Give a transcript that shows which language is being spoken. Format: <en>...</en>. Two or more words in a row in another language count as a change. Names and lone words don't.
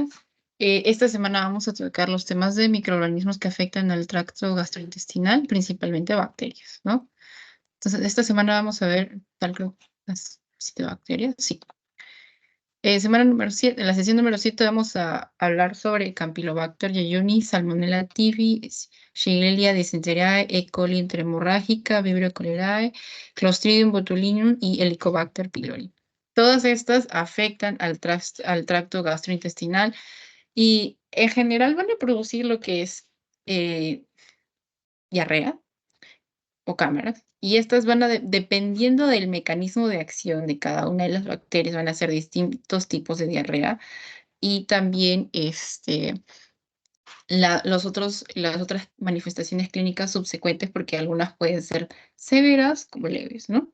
<es>Esta semana vamos a tocar los temas de microorganismos que afectan al tracto gastrointestinal, principalmente bacterias, ¿no? Entonces, esta semana vamos a ver tal que las 7 bacterias. Sí. Semana número 7, en la sesión número 7 vamos a hablar sobre Campylobacter jejuni, Salmonella typhi, Shigella dysenteriae, E. coli intrahemorrágica, Vibrio cholerae, Clostridium botulinum y Helicobacter pylori. Todas estas afectan al tracto gastrointestinal y en general van a producir lo que es eh, diarrea o cámaras. Y estas van a, dependiendo del mecanismo de acción de cada una de las bacterias, van a ser distintos tipos de diarrea y también las otras manifestaciones clínicas subsecuentes, porque algunas pueden ser severas como leves, ¿no?</es>